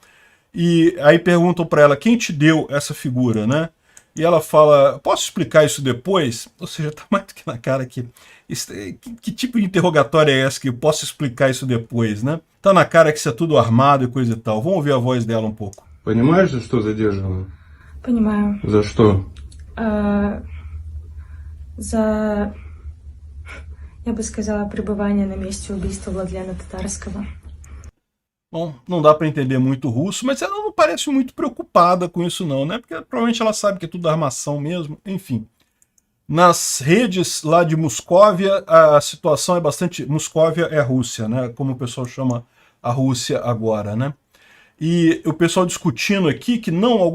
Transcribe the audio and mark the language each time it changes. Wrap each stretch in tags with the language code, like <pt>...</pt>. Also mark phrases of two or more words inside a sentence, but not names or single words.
<pt>E aí perguntam para ela, quem te deu essa figura, né? E ela fala, posso explicar isso depois? Ou seja, tá mais do que na cara que tipo de interrogatório é esse que eu posso explicar isso depois, né? Tá na cara que isso é tudo armado e coisa e tal. Vamos ouvir a voz dela um pouco.</pt> <ru>Понимаешь, за что задерживала? Понимаю. За что? Я бы сказала, пребывание на месте убийства Владлена Татарского.</ru> <pt>Bom, não dá para entender muito russo, mas ela não parece muito preocupada com isso não, né? Porque provavelmente ela sabe que é tudo armação mesmo, enfim. Nas redes lá de Moscóvia, a situação é bastante... Moscóvia é a Rússia, né? Como o pessoal chama a Rússia agora, né? E o pessoal discutindo aqui que não...</pt>